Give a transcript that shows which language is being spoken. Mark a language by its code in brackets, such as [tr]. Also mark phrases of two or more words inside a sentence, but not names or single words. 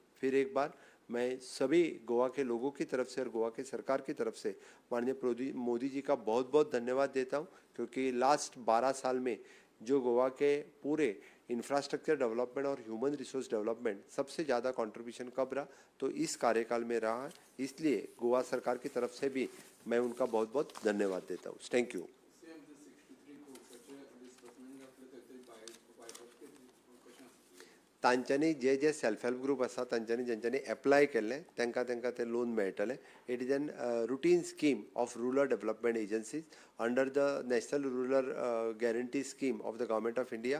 [hi] फिर एक बार मैं सभी गोवा के लोगों की तरफ से और गोवा के सरकार की तरफ से माननीय मोदी जी का बहुत बहुत धन्यवाद देता हूं, क्योंकि लास्ट 12 साल में जो गोवा के पूरे [en] infrastructure development [hi] और [en] human resource development [hi] सबसे ज़्यादा कंट्रीब्यूशन कब रहा तो इस कार्यकाल में रहा है। इसलिए गोवा सरकार की तरफ से भी मैं उनका बहुत बहुत धन्यवाद देता हूँ। [en] thank you. [kok] तांच्यांनी जे [en] self help group [kok] आसा तांच्यांनी जेंच्यांनी एप्लाय केल्लें तांकां ते लोन मेळटलें। [en] it is an routine scheme of rural development agencies under the national rural guarantee scheme of the government of India.